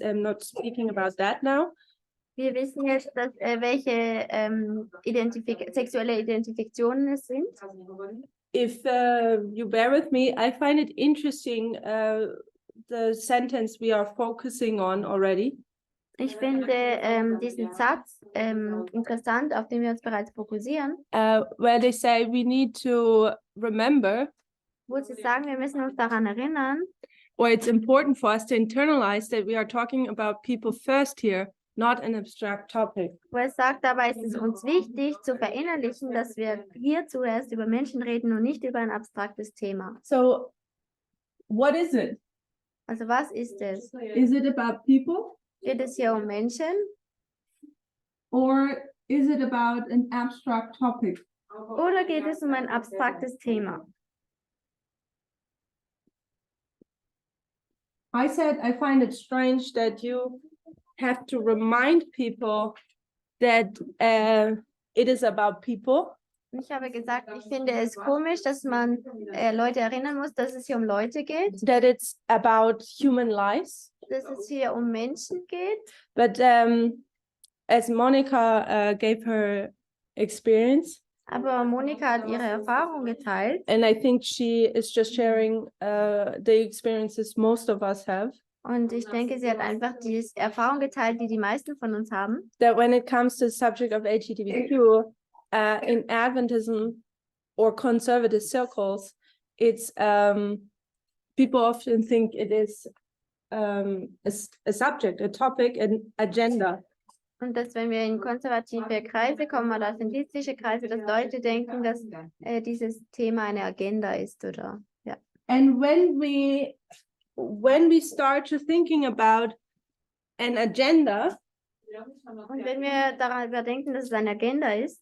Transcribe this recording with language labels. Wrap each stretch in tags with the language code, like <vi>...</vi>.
<en>I'm not speaking about that now.</en> <de>Wir wissen jetzt, dass, welche sexuelle Identifikationen es sind.</de> <en>If you bear with me, I find it interesting, the sentence we are focusing on already.</en> <de>Ich finde diesen Satz interessant, auf den wir uns bereits fokussieren,</de> <en>Where they say we need to remember</en> <de>wo sie sagen, wir müssen uns daran erinnern,</de> <en>or it's important for us to internalize that we are talking about people first here, not an abstract topic.</en> <de>Wo er sagt, dabei ist es uns wichtig zu verinnerlichen, dass wir hier zuerst über Menschen reden und nicht über ein abstraktes Thema.</de> <en>So what is it?</en> <de>Also was ist es?</de> <en>Is it about people,</en> <de>Geht es hier um Menschen</de> <en>or is it about an abstract topic?</en> <de>oder geht es um ein abstraktes Thema?</de> <en>I said I find it strange that you have to remind people that it is about people.</en> <de>Und ich habe gesagt, ich finde es komisch, dass man Leute erinnern muss, dass es hier um Leute geht,</de> <en>That it's about human lives.</en> <de>dass es hier um Menschen geht.</de> <en>But as Monica gave her experience,</en> <de>Aber Monika hat ihre Erfahrung geteilt</de> <en>and I think she is just sharing the experiences most of us have,</en> <de>und ich denke, sie hat einfach die Erfahrung geteilt, die die meisten von uns haben,</de> <en>that when it comes to the subject of LGBTQ, in Adventism or conservative circles, it's people often think it is a subject, a topic, an agenda.</en> <de>und dass wenn wir in konservative Kreise kommen oder adventistische Kreise, dass Leute denken, dass dieses Thema eine Agenda ist oder ja.</de> <en>And when we start to thinking about an agenda,</en> <de>Und wenn wir darüber denken, dass es eine Agenda ist,</de>